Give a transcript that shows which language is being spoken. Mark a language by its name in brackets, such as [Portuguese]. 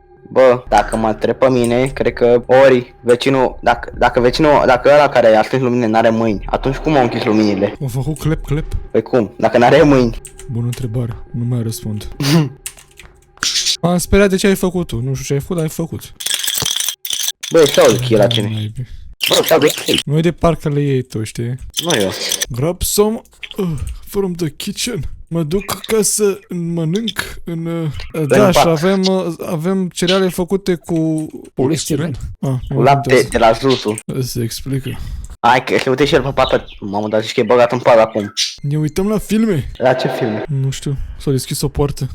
[Romanian] Bă, dacă mă întreb pe mine, cred că ori vecinul, dacă ăla care a stins luminile n-are mâini, atunci cum au închis luminile? Am făcut clap. Păi cum? Dacă n-are mâini. Bună întrebare, nu mai răspund. M-am speriat de ce ai făcut tu, nu știu ce ai făcut, dar ai făcut. Bă, stau de chei la cine? Bă, stau de chei. Nu e de parcă le iei tu, știi? Nu eu. [English] Grab some from the kitchen. [Romanian] Mă duc ca să mănânc în... Da, și avem cereale făcute cu... polistiren. Cu lapte de la Zuzu. Se explică. Hai că se uite și el pe papă. Mamă, dar zici că e băgat în pat acum. Ne uităm la filme. La ce film? Nu știu, s-a deschis o poartă.